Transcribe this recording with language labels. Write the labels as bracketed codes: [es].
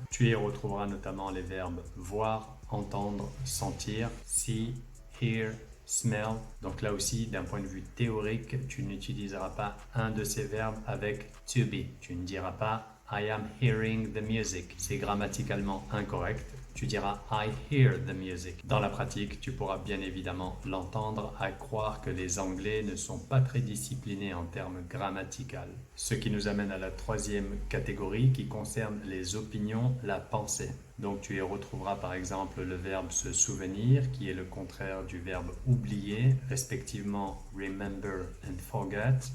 [fr] Tu y retrouveras notamment les verbes voir, entendre, sentir, [en] see, hear, smell. [fr] Donc là aussi, d'un point de vue théorique, tu n'utiliseras pas un de ces verbes avec to be. Tu ne diras pas [en] I am hearing the music. [fr] C'est grammaticalement incorrect. Tu diras [en] I hear the music. [fr] Dans la pratique, tu pourras bien évidemment l'entendre à croire que les Anglais ne sont pas très disciplinés en termes grammaticaux. Ce qui nous amène à la troisième catégorie qui concerne les opinions, la pensée. Donc tu y retrouveras par exemple le verbe se souvenir qui est le contraire du verbe oublier, respectivement [en] remember and forget.